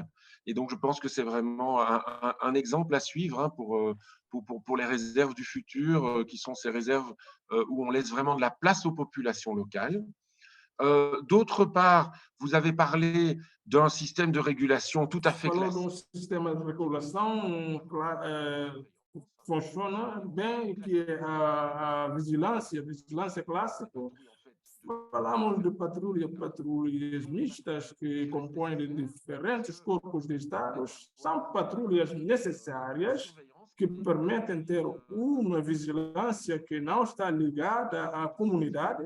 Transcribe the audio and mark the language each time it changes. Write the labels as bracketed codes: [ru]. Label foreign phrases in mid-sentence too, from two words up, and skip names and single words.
[fr] Et donc, je pense que c'est vraiment un exemple à suivre hein, pour les réserves du futur, qui sont ces réserves où on laisse vraiment de la place aux populations locales. D'autre part, vous avez parlé d'un système de régulation tout à fait classique. [pt] Falou de [fr] système de régulation [pt] funciona bem, que é a vigilância clássica. Falamos de patrulhas mistas que compõem de diferentes corpos de Estado. São patrulhas necessárias que permitem ter uma vigilância que não está ligada à comunidade.